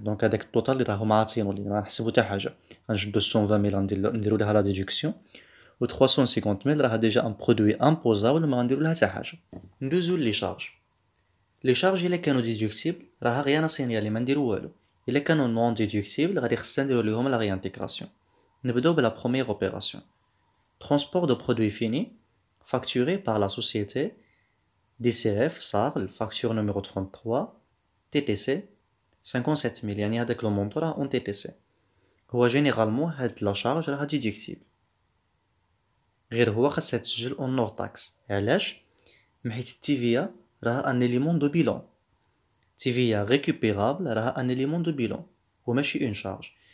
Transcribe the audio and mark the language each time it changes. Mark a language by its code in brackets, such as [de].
[ar] دونك هذاك التوتال اللي راهم عاطينو لي ما نحسبو حتى حاجه، غنشدو 120 000 نديرو ليها لا ديدكسيون، و 350 000 راه ديجا ان برودوي امبوزابل ما غنديرو لها حتى حاجه. ندوزو لي شارج. لي شارج الا كانوا ديدكتيبل راه غير انا سينيالي ما نديرو والو، الا كانوا نون ديدكتيبل غادي خصنا نديرو ليهم لا ريانتيغراسيون. نبداو بلا بروميير اوبيراسيون. [fr] transport de produits finis facturé par la société DCF SAR, facture numéro 33 TTC 57 000. [ar] يعني هذاك لو مونطو راه اون TTC. هو جينيرالمون هاد لا شارج راه ديدكتيبل، غير هو خاصها تسجل اون نور تاكس. علاش؟ حيت التيفيا راه ان اليمون دو بيلون، تيفيا ريكوبيرابل راه ان اليمون دو بيلون وماشي اون شارج.